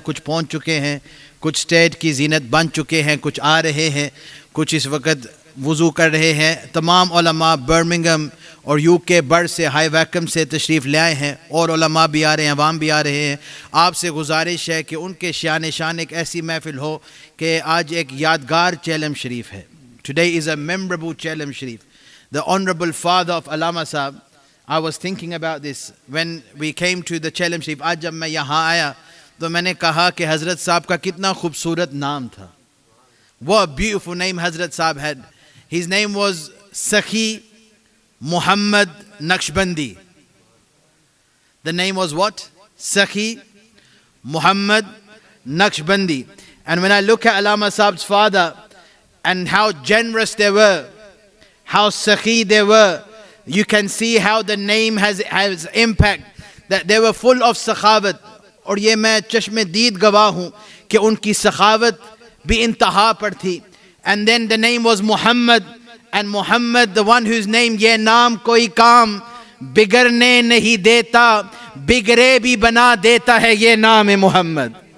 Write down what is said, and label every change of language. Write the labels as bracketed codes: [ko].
[ur] کچھ پہنچ چکے ہیں, کچھ اسٹیج کی زینت بن چکے ہیں, کچھ آ رہے ہیں, کچھ اس وقت وضو کر رہے ہیں. تمام علماء برمنگھم اور یو کے بر سے ہائی ویکم سے تشریف لے آئے ہیں, اور علماء بھی آ رہے ہیں, عوام بھی آ رہے ہیں. آپ سے گزارش ہے کہ ان کے شان ایک ایسی محفل ہو کہ آج ایک یادگار چیلم شریف ہے. [en] Today is a memorable Chelem Sharif. The Honorable Father of Allama Sahab, I was thinking about this when we came to the Chelem Sharif. [ur] آج جب میں یہاں آیا تو میں نے کہا کہ حضرت صاحب کا کتنا خوبصورت نام تھا. [en] What a beautiful name Hazrat Sahab had. His name was Sakhi Muhammad Naqshbandi. The name was what? Sakhi Muhammad Naqshbandi. And when I look at Allama Sahab's father and how generous they were, how Sakhi they were, you can see how the name has impact, that they were full of sakhawat. [ur] اور یہ میں چشم دید گواہ ہوں کہ ان کی سخاوت بھی انتہا پر تھی. [en] And then the name was Muhammad, and Muhammad, the one whose name, [ur] یہ نام کوئی کام بگڑنے نہیں دیتا, بگڑے بھی بنا دیتا ہے یہ نام محمد.